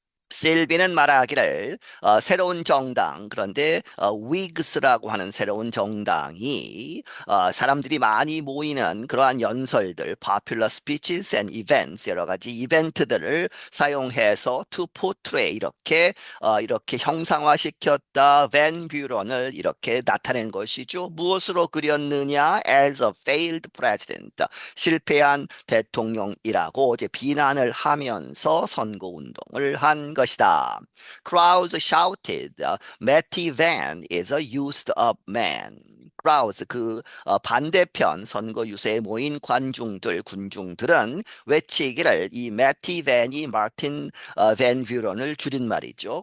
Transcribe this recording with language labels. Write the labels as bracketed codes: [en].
[ko] 실비는 말하기를 새로운 정당 그런데 위그스라고 하는 새로운 정당이 사람들이 많이 모이는 그러한 연설들, [en] popular speeches and events [ko] 여러 가지 이벤트들을 사용해서 [en] to portray [ko] 이렇게 형상화시켰다. 밴 뷰런을 이렇게 나타낸 것이죠. 무엇으로 그렸느냐? [en] As a failed president. [ko] 실패한 대통령이라고 이제 비난을 하면서 선거 운동을 한 것이다. [en] Crowds shouted, Matty Van is a used up man. [ko] 크라우스 반대편 선거 유세에 모인 군중들은 외치기를 이 매티 밴이 마틴 밴 뷰런을 줄임말이죠.